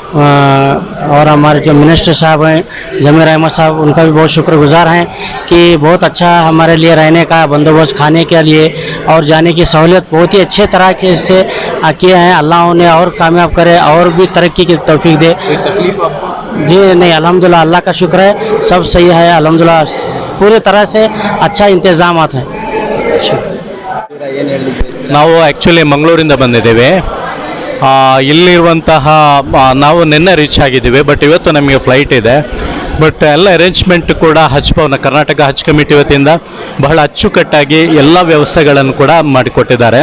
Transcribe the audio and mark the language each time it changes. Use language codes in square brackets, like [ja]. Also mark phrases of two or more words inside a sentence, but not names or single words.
[hi] और हमारे जो मिनिस्टर साहब हैं ज़मीर अहमद साहब, उनका भी बहुत शुक्रगुजार हैं कि बहुत अच्छा हमारे लिए रहने का बंदोबस्त, खाने के लिए और जाने की सहूलियत बहुत ही अच्छे तरह के से किए हैं। अल्लाह उन्हें और कामयाब करे और भी तरक्की की तौफीक दे। जी नहीं, अल्हम्दुलिल्लाह, अल्लाह का शुक्र है, सब सही है अल्हम्दुलिल्लाह, पूरी तरह से अच्छा इंतज़ामात है। [kn] ನಾವು ಆ್ಯಕ್ಚುಲಿ ಮಂಗಳೂರಿಂದ ಬಂದಿದ್ದೇವೆ. ಇಲ್ಲಿರುವಂತಹ ನಾವು ನಿನ್ನೆ ರೀಚ್ ಆಗಿದ್ದೀವಿ, ಬಟ್ ಇವತ್ತು ನಮಗೆ ಫ್ಲೈಟ್ ಇದೆ. ಬಟ್ ಎಲ್ಲ ಅರೇಂಜ್ಮೆಂಟ್ ಕೂಡ ಹಜ್ ಭವನ, ಕರ್ನಾಟಕ ಹಜ್ ಕಮಿಟಿ ವತಿಯಿಂದ ಬಹಳ ಅಚ್ಚುಕಟ್ಟಾಗಿ ಎಲ್ಲ ವ್ಯವಸ್ಥೆಗಳನ್ನು ಕೂಡ ಮಾಡಿಕೊಟ್ಟಿದ್ದಾರೆ.